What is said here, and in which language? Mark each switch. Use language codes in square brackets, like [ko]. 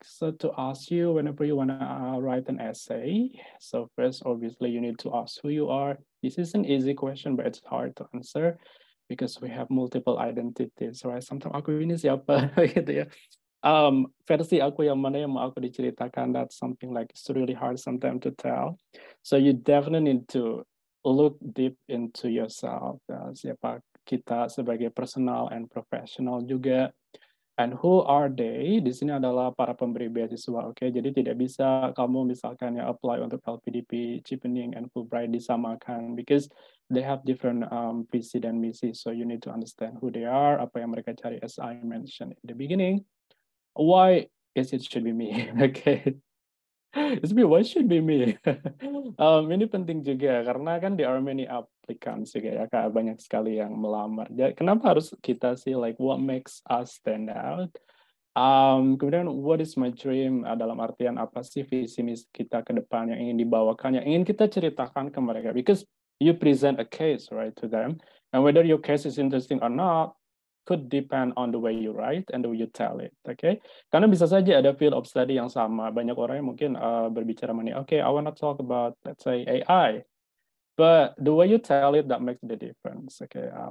[en] So to ask you whenever you wanna write an essay. So first, obviously, you need to ask who you are. This is an easy question, but it's hard to answer because we have multiple identities, right? [id] Sometimes aku ini siapa gitu ya. Versi aku yang mana yang mau aku diceritakan, [en] that's something like it's really hard sometimes to tell. So you definitely need to look deep into yourself. [id] Siapa kita sebagai [en] personal and professional [id] juga. [en] And who are they? [id] Di sini adalah para pemberi beasiswa, oke? Jadi tidak bisa kamu misalkan ya apply untuk LPDP, Chevening, and Fulbright disamakan [en] because they have different [id] visi dan misi. [en] So you need to understand who they are, [id] apa yang mereka cari [en] as I mentioned in the beginning. Why is it should be me? Okay. It's me, why should be me? [id] Ini penting juga karena kan [en] there are many applicants [id] juga ya, Kak. Banyak sekali yang melamar. Jadi, kenapa harus kita sih, [en] like what makes us stand out? [id] Kemudian [en] what is my dream? [id] Dalam artian apa sih visi misi kita ke depan yang ingin dibawakan, yang ingin kita ceritakan ke mereka? [en] Because you present a case, right, to them. And whether your case is interesting or not, could depend on the way you write and the way you tell it, okay? [id] Karena bisa saja ada field of study yang sama. Banyak orang yang mungkin berbicara mengenai, okay, [en] I want to talk about, let's say, AI. But the way you tell it, that makes the difference, okay?